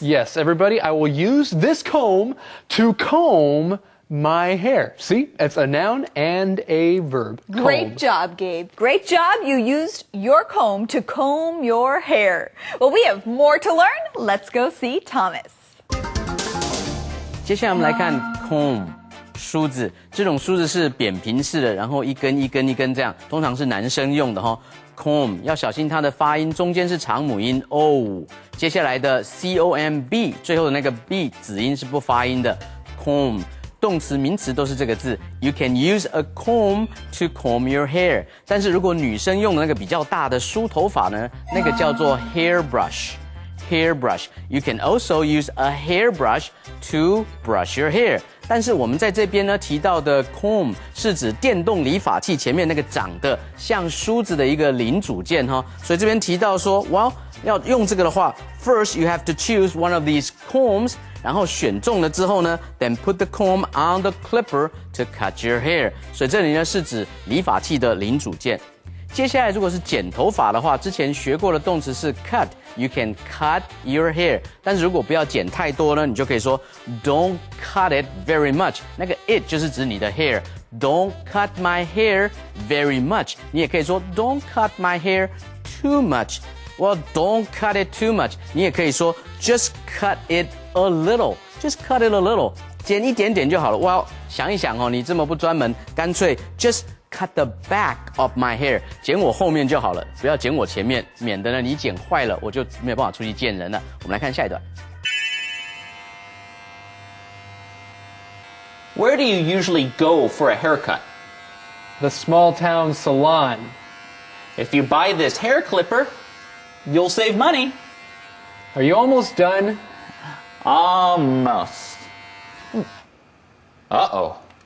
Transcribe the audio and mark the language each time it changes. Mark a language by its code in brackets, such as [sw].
[en] Yes, everybody, I will use this comb to comb my hair. See, it's a noun and a verb. Great job, Gabe. Great job. You used your comb to comb your hair. Well, we have more to learn. Let's go see Thomas. [zh] 接下来我们来看 comb 梳子，这种梳子是扁平式的，然后一根一根一根这样，通常是男生用的哈。 comb 要小心它的发音，中间是长母音 o， 接下来的 comb 最后的那个 b 子音是不发音的 comb。动词、名词都是这个字。 [en] You can use a comb to comb your hair。 [zh] 但是如果女生用的那个比较大的梳头发呢，那个叫做 hairbrush。hairbrush。 [en] You can also use a hairbrush to brush your hair。 [zh] 但是我们在这边呢提到的 comb 是指电动理发器前面那个长得像梳子的一个零组件哈。所以这边提到说 [en] ，well [zh] 要用这个的话 [en] ，first you have to choose one of these combs。 [zh] 然后选中了之后呢 [en] ，then put the comb on the clipper to cut your hair。 [zh] 所以这里呢是指理发器的零组件。接下来如果是剪头发的话，之前学过的动词是 cut， [en] you can cut your hair。 [zh] 但是如果不要剪太多呢，你就可以说 [en] don't cut it very much。 [zh] 那个 [en] it [zh] 就是指你的 [en] hair。Don't cut my hair very much。 [zh] 你也可以说 [en] don't cut my hair too much。Well, don't cut it too much。 [zh] 你也可以说 [en] just cut it a little， just cut it a little， [zh] 剪一点点就好了。 Well， 想一想哦，你这么不专门，干脆 [en] just cut the back of my hair， [zh] 剪我后面就好了，不要剪我前面，免得呢你剪坏了，我就没有办法出去见人了。我们来看下一段。 [en] Where do you usually go for a haircut? The small town salon. If you buy this hair clipper, you'll save money. Are you almost done? Almost. Uh-oh.